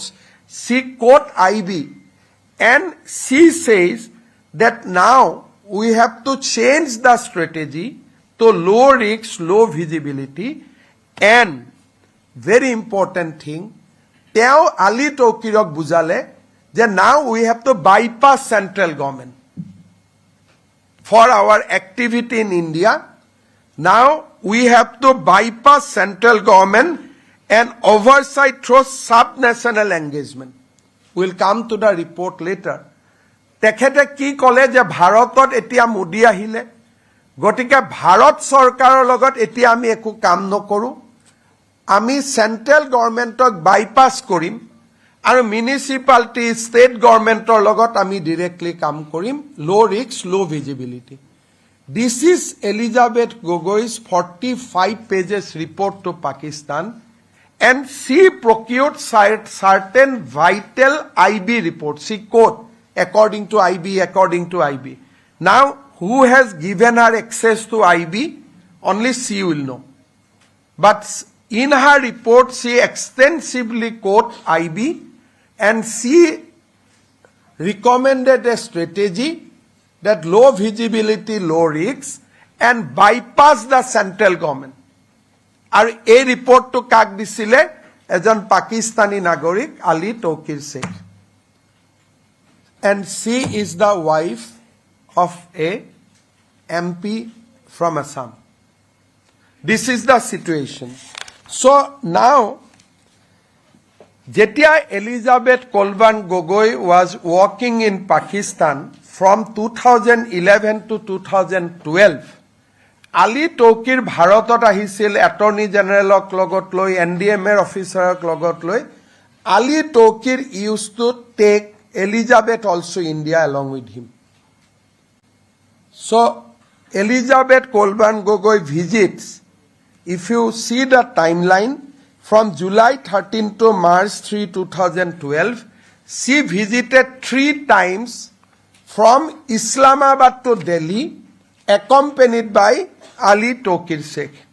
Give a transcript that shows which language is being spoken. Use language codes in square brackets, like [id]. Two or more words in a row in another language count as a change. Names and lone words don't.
[en] She quote IB and she says that now we have to change the strategy to low risk, low visibility, and very important thing, তেওঁ Ali Tokirok bujale that now we have to bypass central government for our activity in India. Now we have to bypass central government and oversight through sub-national engagement. We'll come to the report later. [as] তেখেতে কি কলে যে ভাৰতত এতিয়া মোদী আহিলে গতিকে ভাৰত চৰকাৰৰ লগত এতিয়া আমি একো কাম নকৰো আমি [en] central government bypass [as] কৰিম আৰু [en] municipality state government [as] লগত আমি ডাইৰেক্টলি কাম কৰিম [en] low risk low visibility. This is Elizabeth Gogoi's 45 pages report to Pakistan, and she procured certain vital IB reports. She quote according to IB. Now, who has given her access to IB? Only she will know. But in her report, she extensively quote IB, and she recommended a strategy that low visibility, low risks, and bypass the central government. [as] আৰু এই ৰিপৰ্টটো কাক দিছিলে এজন পাকিস্তানী নাগৰিক Ali Tokir Sheikh, [en] and she is the wife of a MP from Assam. This is the situation. So now যেতিয়া Elizabeth Kolban Gogoi was working in Pakistan from 2011 to 2012, [as] Ali Tokir ভাৰতত আহিছিল [en] attorney general [as] লগত লৈ NDMA অফিচাৰক লগত লৈ. [en] Ali Tokir used to take Elizabeth also India along with him. So Elizabeth Kolban Gogoi visits, if you see the timeline, from July 13 to March 3, 2012, she visited 3 times from Islamabad to Delhi, accompanied by Ali Tokir Sheikh.